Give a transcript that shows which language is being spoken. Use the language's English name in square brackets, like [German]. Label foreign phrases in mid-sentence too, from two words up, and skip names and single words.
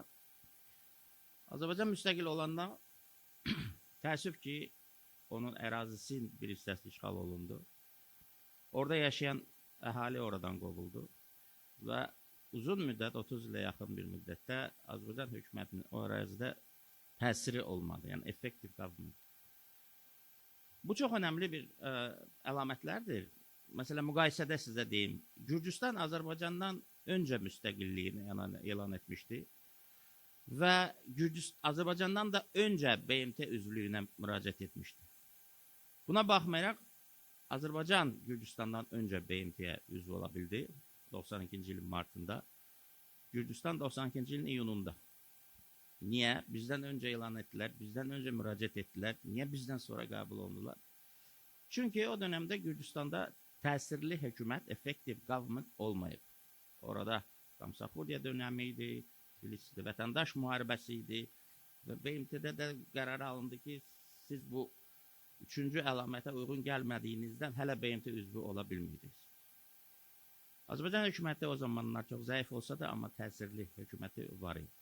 [Azerbaijani] Azərbaycan müstəqil olandan təəssüf ki, onun ərazisinin bir hissəsi işğal olundu. Orada yaşayan əhali oradan qovuldu və uzun müddət, 30 ilə yaxın bir müddətdə Azərbaycan hökumətinin o ərazidə təsiri olmadı, yəni [English] effective government. [Azerbaijani] Bu çox önəmli bir əlamətlərdir. Məsələn, müqayisədə sizə deyim, Gürcüstan Azərbaycandan öncə müstəqilliyini elan etmişdi və Azərbaycandan da öncə BMT üzvlüyünə müraciət etmişdi. Buna baxmayaraq, Azərbaycan Gürcüstandan öncə BMT-yə üzv ola bildi 92-ci ilin martında, Gürcüstan 92-ci ilin iyununda. Niyə? Bizdən öncə elan etdilər, bizdən öncə müraciət etdilər, niyə bizdən sonra qəbul olundular? Çünki o dönemdə Gürcüstanda təsirli hökumət, [English] effective government olmayıb. [Azerbaijani] Orada Gamsakuriya dönəmi idi, vətəndaş müharibəsi idi və BMT-də də qərar alındı ki, siz bu 3-cü əlamətə uyğun gəlmədiyinizdən hələ BMT üzvü ola bilməyəcəksiniz. Azərbaycan hökuməti o zamanlar çox zəif olsa da, amma təsirli hökuməti var idi.